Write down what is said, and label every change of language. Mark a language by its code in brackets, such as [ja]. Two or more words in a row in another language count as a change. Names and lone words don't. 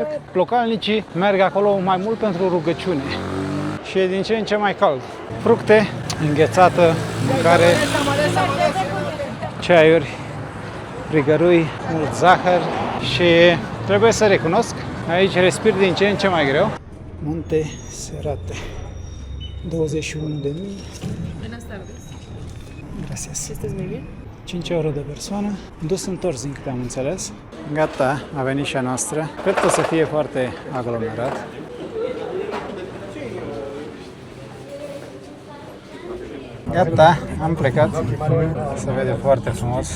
[ro] Localnicii merg acolo mai mult pentru rugăciune și e din ce în ce mai cald. Fructe, înghețată, mâncare, ceaiuri, frigărui, mult zahăr și trebuie să recunosc, aici respir din ce în ce mai greu. Munte Serate, 21.000. [es] Buenas tardes. Gracias. ¿Estás muy bien? [ro] 5 euro de persoană, dus întors din câte am înțeles. Gata, a venit și a noastră. Cred că o să fie foarte aglomerat. Gata, am plecat. Se vede foarte frumos.